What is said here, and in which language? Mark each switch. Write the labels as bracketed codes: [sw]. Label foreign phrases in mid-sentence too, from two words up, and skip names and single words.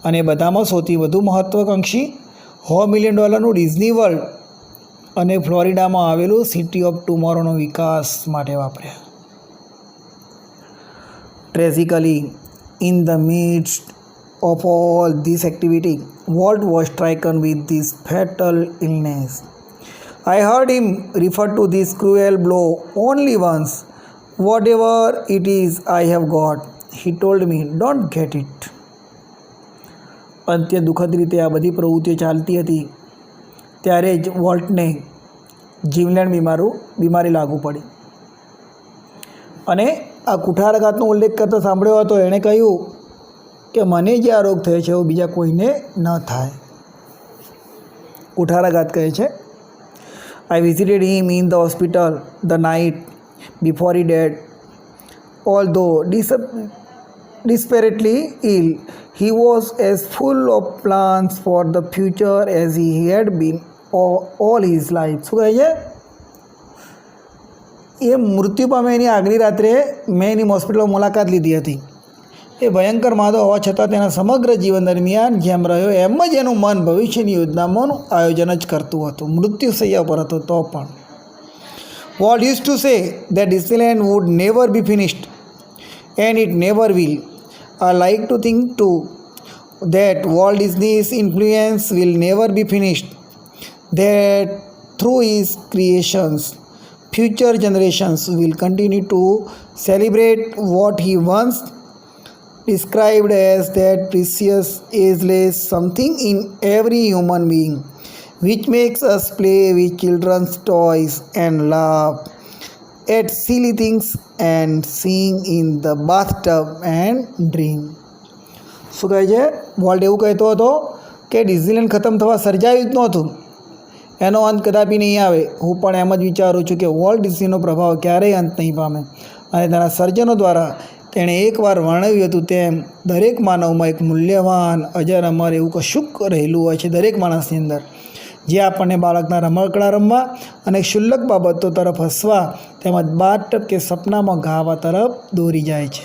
[gu] અને બધામાં સૌથી વધુ મહત્વાકાંક્ષી $100 મિલિયન ડિઝની વર્લ્ડ અને ફ્લોરિડામાં આવેલું સિટી ઓફ ટુમોરોનો વિકાસ માટે વાપર્યા. [en] tragically in the midst of all this activity, Walt was stricken with this fatal illness. I heard him refer to this cruel blow only once. Whatever it is I have got, he told me, don't get it. [gu] અત્યંત દુઃખદ રીતે આ બધી પ્રવૃત્તિઓ ચાલતી હતી ત્યારે જ વોલ્ટને જીવલેણ બીમારી લાગુ પડી અને આ કુઠારાઘાતનો ઉલ્લેખ કરતા સાંભળ્યો હતો. એણે કહ્યું કે મને જે આ રોગ થયો છે એવું બીજા કોઈને ન થાય. કુઠારાઘાત કહે છે, [en] I visited him in the hospital the night before he died. ઓલ્ધો desperately ill, he was as full of plans for the future as he had been all his life. [gu] શું કહે છે? એ મૃત્યુ પામે એની આગલી રાત્રે મેં એની હોસ્પિટલમાં મુલાકાત લીધી હતી. એ ભયંકર માદો હોવા છતાં તેના સમગ્ર જીવન દરમિયાન જેમ રહ્યો એમ જ એનું મન ભવિષ્યની યોજનામાંનું આયોજન જ કરતું હતું. મૃત્યુશૈયા પર હતો તો પણ. [en] Walt used to say that Disneyland would never be finished and it never will. I like to think too that Walt Disney's influence will never be finished, that through his creations future generations will continue to celebrate what he once described as that precious, ageless something in every human being, which makes us play with children's toys and laugh at silly things and sing in the bathtub and dream. [gu] શું કહે છે? વોલ્ટ એવું કહેતો હતો કે ડિઝનીલેન્ડ ખતમ થવા સર્જાયું જ નહોતું, એનો અંત કદાપી નહીં આવે. હું પણ એમ જ વિચારું છું કે વોલ્ટ ડિઝનીનો પ્રભાવ ક્યારેય અંત નહીં પામે અને તેના સર્જનો દ્વારા તેણે એકવાર વર્ણવ્યું હતું તેમ દરેક માનવમાં એક મૂલ્યવાન અજર અમર એવું કશુંક રહેલું હોય છે દરેક માણસની અંદર, જે આપણને બાળકના રમકડા રમવા અને ક્ષુલ્લક બાબતો તરફ હસવા તેમજ બાથટબ કે સપનામાં ગાવા તરફ દોરી જાય છે.